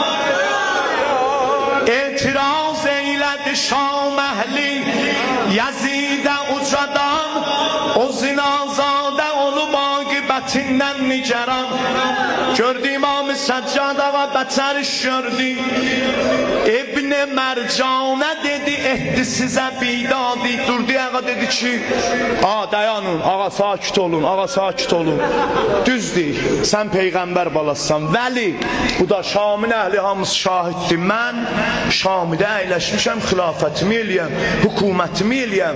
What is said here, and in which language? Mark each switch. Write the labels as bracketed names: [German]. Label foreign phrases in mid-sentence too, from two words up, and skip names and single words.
[Azerbaijani] İtiraz eyledi Şam ehli Yazid'e ucadan O zinazade olup akıbetinden niceran Gördü İmam-ı Seccad ağa beter iş gördü İbn-i Mercan'a dedi etdi size bidadi Durdu ağa dedi ki dayanın ağa sakit olun ağa sakit olun Düzdür sen peygamber balasısan Vəli bu da Şam'ın ehli hamısı şahiddir Mən Şam'da əyləşmişəm xilafətimi eləyəm Hükümətimi eləyəm